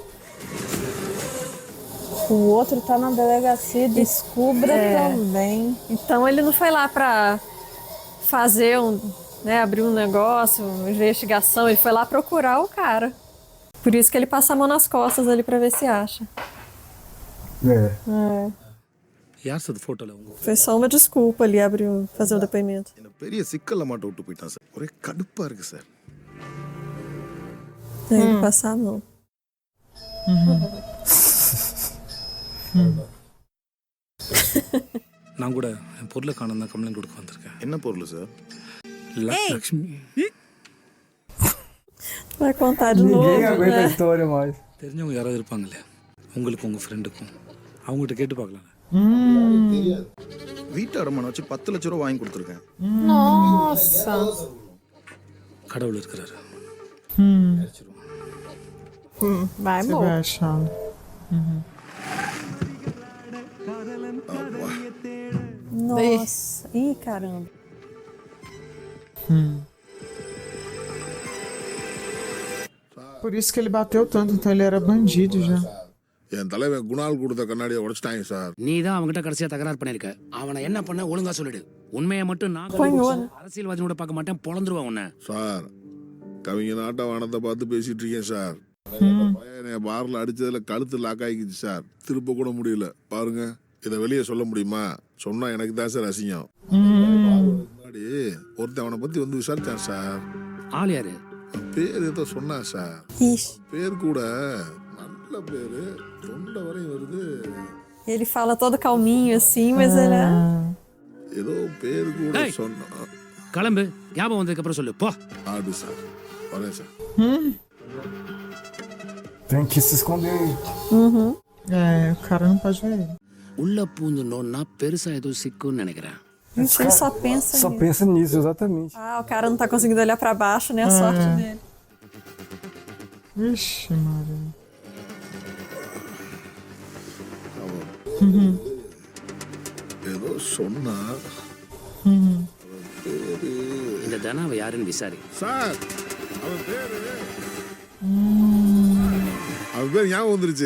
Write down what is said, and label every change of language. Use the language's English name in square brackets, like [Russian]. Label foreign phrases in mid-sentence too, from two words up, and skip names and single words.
[Portuguese] O outro tá na delegacia, descubra também. Então ele não foi lá pra fazer abrir um negócio, uma investigação, ele foi lá procurar o cara. Por isso que ele passa a mão nas costas ali pra ver se acha. [Tamil] யார் சார் ஃபோட்டோல உங்க? [Portuguese] Foi só uma desculpa ali fazer o depoimento. [Tamil] என்ன பெரிய சிக்கல்ல மாட்ட விட்டு போயிட்டான் சார் ஒரே கடுப்பா இருக்கு சார் [Portuguese] Tem que passar a mão. [Tamil] நான் கூட என் பொருளை காணும் தான் கம்ப்ளைண்ட் கொடுக்க வந்திருக்கேன். என்ன பொருள் சார்? லக்ஷ்மி. [Portuguese] Vai contar de novo, Ninguém aguenta né? a história mais. [Tamil] தெரிஞ்சவங்க யாராவது இருப்பாங்க இல்லையா, உங்களுக்கு உங்கள் ஃப்ரெண்டுக்கும் அவங்ககிட்ட கேட்டு பார்க்கலாம். வீட்டு அடமான வச்சு 10 லட்ச ரூபா வாங்கி கொடுத்துருக்கேன். [Portuguese] Nossa! [Tamil] கடவுள் இருக்கிறாரு. [Portuguese] Vai, Você amor. vai achar. Nossa. Ih, caramba. Por isso que ele bateu tanto, então ele era bandido já. [Tamil] என் தலைவன் குணால் கொடுத்த கண்ணாடியை உடைச்சிட்டாங்க சார். நீ தான் அவன்கிட்ட கடைசியா தகராறு பண்ணிருக்க. அவனை என்ன பண்ண ஒழுங்கா சொல்லிடு. உண்மையை மட்டும் நான் அரசியல்வாதியோட பார்க்க மாட்டேன், பொழந்துருவான் உன்னை. சார், கவிங்க நாட்ட வானத்தை பார்த்து பேசிட்டு இருக்கேன் சார். பையனை பார்ல அடிச்சதுல கழுத்து லாக் ஆகிக்குச்சு சார். திருப்ப கூட முடியல. பாருங்க, இதை வெளியே சொல்ல முடியுமா? சொன்னா எனக்கு தான் சார் அசிங்கம். முன்னாடி ஒருத்தன் அவனை பத்தி வந்து விசாரிச்சான் சார். ஆள் யாரு? பேர் ஏதோ சொன்னான் சார். பேர் கூட நல்ல பேரு, தொண்டை வரையும் வருது. [Portuguese] Ele fala todo calminho assim, mas ele é... [Tamil] ஏதோ பேர் கூட சொன்னான். கிளம்பு, ஞாபகம் வந்ததுக்கு அப்புறம் சொல்லு போ. ஆடு சார், வரேன் சார். [Portuguese] Tem que se esconder. É, o cara não pode ver ele. [Tamil] உள்ள பூந்து நோன்னா பெருசா ஏதோ சிக்குன்னு நினைக்கிறேன். [Portuguese] Gente, ele só pensa Só nisso. pensa nisso, exatamente. Ah, o cara não tá conseguindo olhar pra baixo, né? A sorte dele. Vixe, Maria. [Tamil] ஏதோ சொன்னா. இந்த தனாவை யாருன்னு விசாரி. சார், அவன் பேர் ஞாபகம் வந்துருச்சு.